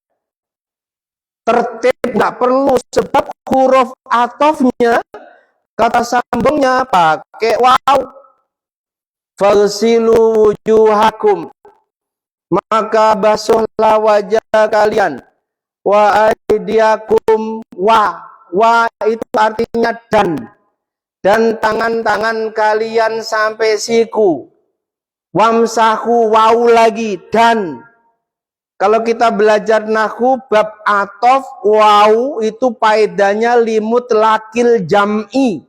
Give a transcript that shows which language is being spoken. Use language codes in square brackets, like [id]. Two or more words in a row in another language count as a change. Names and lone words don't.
[id] Tertib nggak perlu sebab huruf atofnya, kata sambungnya pakai waw. [ar] فاغسلوا وجوهكم, [id] maka basuhlah wajah kalian. [ar] وأيديكم, [id] wa itu artinya dan tangan-tangan kalian sampai siku. Wamsahu, waw lagi, dan. Kalau kita belajar nahwu bab atof, waw itu faedahnya [ar] لمطلق الجمع.